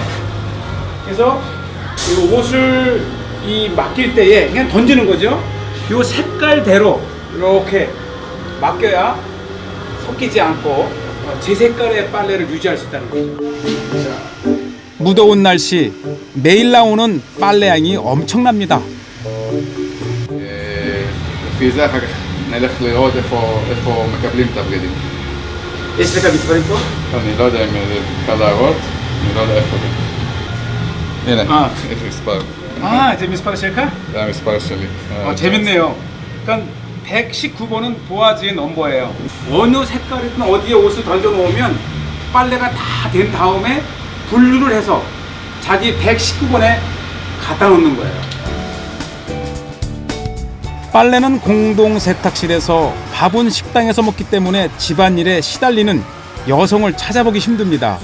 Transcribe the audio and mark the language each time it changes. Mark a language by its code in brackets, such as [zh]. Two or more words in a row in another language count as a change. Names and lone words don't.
[ko] 그래서 이 옷을 맡길 때에 그냥 던지는 거죠. 이 색깔대로 이렇게 맡겨야 섞이지 않고 제 색깔의 빨래를 유지할 수 있다는 거죠. 무더운 날씨 매일 나오는 빨래양이 엄청납니다. [he] לפי זה אחר כך נלך לראות איפה מקבלים את הבגדים. יש לך מספרים פה? אני לא יודע אם זה אפשר להראות, אני לא יודע איפה זה. הנה, יש מספר. זה מספר שלך? זה המספר שלי. [ko] 재밌네요. 그러니까 119번은 보아지의 넘버예요. 어느 색깔이든 어디에 옷을 던져 놓으면 빨래가 다 된 다음에 분류를 해서 자기 119번에 갖다 놓는 거예요. 빨래는 공동 세탁실에서, 밥은 식당에서 먹기 때문에 집안일에 시달리는 여성을 찾아보기 힘듭니다.